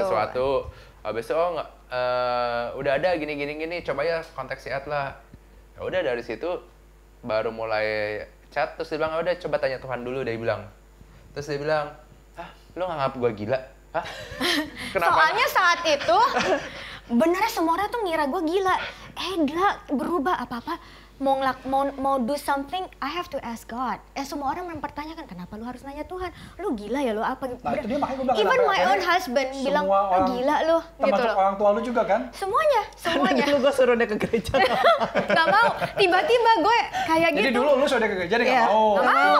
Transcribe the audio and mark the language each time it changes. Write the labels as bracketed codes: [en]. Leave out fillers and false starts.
[id] sesuatu. Habis itu nggak, udah ada gini, coba ya kontak si Atla. Ya udah, dari situ baru mulai chat. Terus dia bilang, udah coba tanya Tuhan dulu, dia bilang. Terus dia bilang, lu nganggap gue gila? Hah? Kenapa? Soalnya saat itu benernya semua orang tuh ngira gue gila. Gila, berubah apa-apa. Mau [en] do something, I have to ask God. [id] Semua orang mempertanyakan, kenapa lu harus nanya Tuhan? Lu gila ya lu apa? Nah itu dia makanya gue bilang. [en] Even my own husband [id] bilang, gila lu. Gitu termasuk loh. orang tua lu juga kan? Semuanya. Dulu gue suruh dia ke gereja. Gak mau, tiba-tiba gue kayak gitu. Jadi dulu lu sudah ke gereja, dia Iya. nggak mau. Nggak mau,